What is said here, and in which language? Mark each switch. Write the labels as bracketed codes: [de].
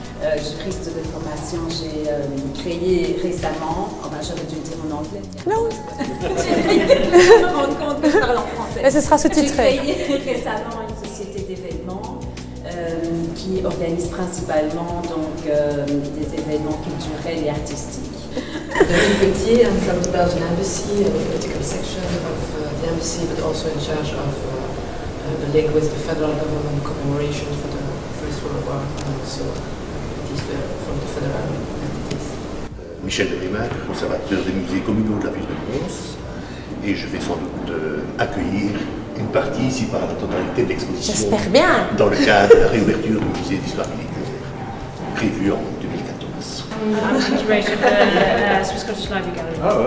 [fr] Juriste de formation, j'ai créé récemment, enfin j'aurais dû le dire en anglais. Non. Je me rends compte que je parle en français. Mais ce sera sous-titré. J'ai créé récemment une société d'événements qui organise principalement donc, des événements culturels et artistiques. [en] Very Gauthier, I'm from the Belgian Embassy, a political section of the embassy, but also in charge of the link with the federal government commemoration for the First World War, and also from the federal entities. [fr] Michel Delemaire, conservateur des musées communaux de la ville de Mons, et je vais sans doute accueillir une partie, ici par la totalité de l'exposition, J'espère bien. dans le cadre de la réouverture du musée d'histoire militaire, prévue en 2014. [en] I'm curator at Swiss Scottish Library Gallery.